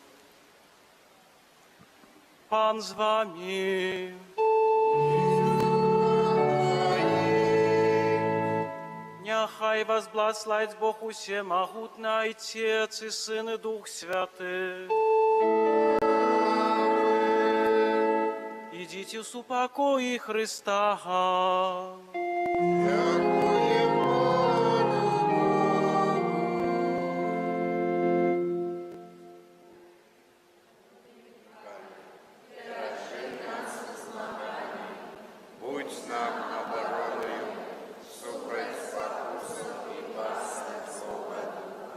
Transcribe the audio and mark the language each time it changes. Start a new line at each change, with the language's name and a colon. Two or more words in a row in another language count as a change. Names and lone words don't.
Ukrainian: Пан з вами. Нехай вас благословить Бог усемогутний, Отець і Син і Дух Святий.
Russian: Идите в упокое Христа. Будь с нам обороною, супроть спокусам и басням злого духа.